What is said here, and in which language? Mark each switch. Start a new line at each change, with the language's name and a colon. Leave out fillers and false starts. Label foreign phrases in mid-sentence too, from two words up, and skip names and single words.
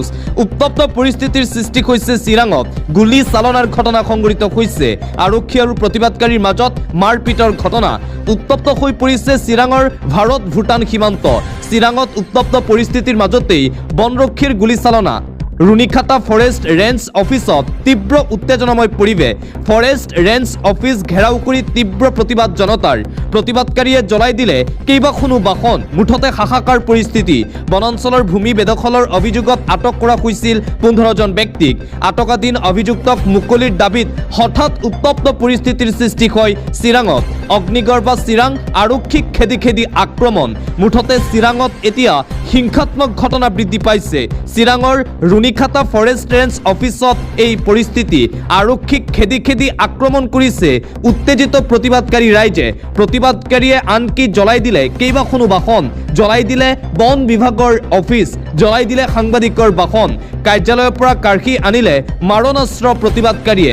Assamese: উত্তপ্ত পৰিস্থিতিৰ সৃষ্টি হৈছে চিৰাঙত। গুলী চালনাৰ ঘটনা সংঘটিত হৈছে। আৰক্ষী আৰু প্ৰতিবাদকাৰীৰ মাজত মাৰপিটৰ ঘটনা। উত্তপ্ত হৈ পৰিছে চিৰাঙৰ ভাৰত ভূটান সীমান্ত। চিৰাঙত উত্তপ্ত পৰিস্থিতিৰ মাজতেই বনৰক্ষীৰ গুলীচালনা। रुनिखाता
English: forest range
Assamese: অফিচত তীব্ৰ উত্তেজনাময় পৰিৱেশ।
English: forest range office
Assamese: ঘেৰাও কৰি তীব্ৰ প্ৰতিবাদ জনতাৰ। প্ৰতিবাদকাৰীয়ে জ্বলাই দিলে কেইবাখনো বাহন। মুঠতে হাহাকাৰ পৰিস্থিতি। বনাঞ্চলৰ ভূমি বেদখলৰ অভিযোগত আটক কৰা হৈছিল 15 জন ব্যক্তিক। আটকাধীন অভিযুক্তক মুকলিৰ দাবীত হঠাৎ উত্তপ্ত পৰিস্থিতিৰ সৃষ্টি হয় চিৰাঙত। অগ্নিগড় বা চিৰাং আৰক্ষীক খেদি খেদি আক্ৰমণ। মুঠতে চিৰাঙত এতিয়া হিংসাত্মক ঘটনা বৃদ্ধি পাইছে। চিৰাঙৰ रुनिखाता
English: forest range
Assamese: অফিচত এই পৰিস্থিতি। আৰক্ষীক খেদি খেদি আক্ৰমণ কৰিছে উত্তেজিত প্ৰতিবাদকাৰী ৰাইজে। প্ৰতিবাদকাৰীয়ে আনকি জ্বলাই দিলে কেইবাখনো বাহন, জ্বলাই দিলে বন বিভাগৰ অফিচ, জ্বলাই দিলে সাংবাদিকৰ বাহন। কাৰ্যালয়ৰ পৰা কাঢ়ি আনিলে মাৰণাস্ত্ৰ প্ৰতিবাদকাৰীয়ে।